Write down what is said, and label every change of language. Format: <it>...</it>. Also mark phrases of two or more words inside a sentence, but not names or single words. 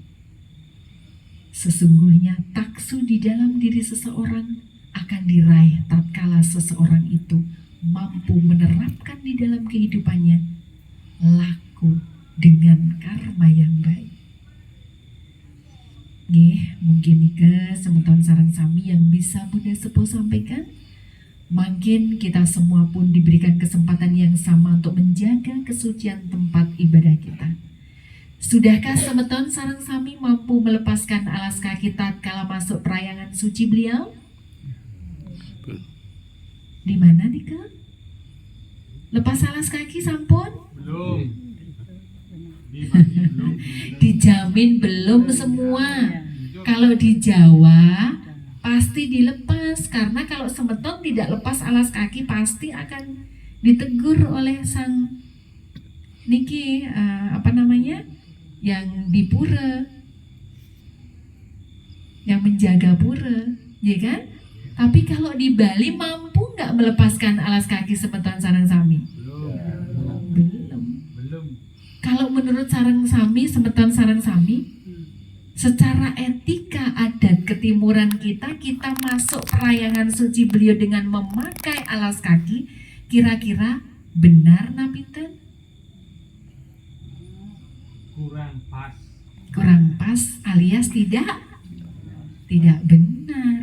<id>Sesungguhnya taksu di dalam diri seseorang akan diraih tatkala seseorang itu mampu menerapkan di dalam kehidupannya laku dengan karma yang baik. Mungkin ke</id> <ban>semeton sareng sami</ban> <id>yang bisa Bunda Sepuh sampaikan. Makin kita semua pun diberikan kesempatan yang sama untuk menjaga kesucian tempat ibadah kita. Sudahkah</id> <ban>semeton sareng sami</ban> <id>mampu melepaskan alas kaki tatkala masuk perayangan suci beliau? Di mana nih ke? Lepas alas kaki sampun? Belum. Dijamin belum semua. Kalau di Jawa pasti dilepas, karena kalau semeton tidak lepas alas kaki pasti akan ditegur oleh sang niki yang di pura, yang menjaga pura, ya kan? Tapi kalau di Bali mampu nggak melepaskan alas kaki</id> <ban>semeton sareng sami?</ban> <id>Belum. Kalau menurut</id> <ban>sareng sami, semeton sareng sami,</ban> <id>secara etika adat ketimuran kita masuk perayangan suci beliau dengan memakai alas kaki, kira-kira benar napinten? Kurang pas alias tidak benar.</id>